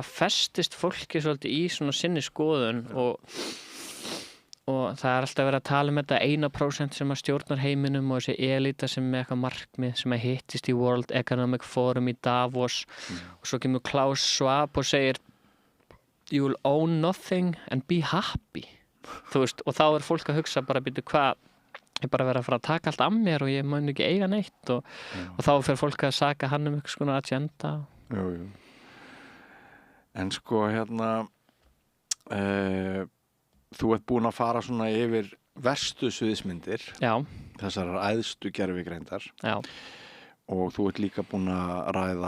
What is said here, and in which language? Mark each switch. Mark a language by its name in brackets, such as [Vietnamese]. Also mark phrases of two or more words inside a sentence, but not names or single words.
[Icelandic] það festist fólki svolítið í svona sinni skoðun og það alltaf verið að tala þetta 1% sem að stjórnar heiminum og þessi elita sem með eitthvað markmið sem að hittist í World Economic Forum í Davos og svo kemur Klaus Schwab og segir [English] you will own nothing and be happy [Icelandic] þú veist, og þá fólk að hugsa bara býtu hvað, ég bara verið að fara að taka allt af mér og ég mun ekki eiga neitt og þá fer fólk að saka hann eitthvað svona agenda Jú. En sko þú ert búin að fara svona yfir verstu sviðsmyndir þessar æðstu gervigreindar og þú ert líka búin að ræða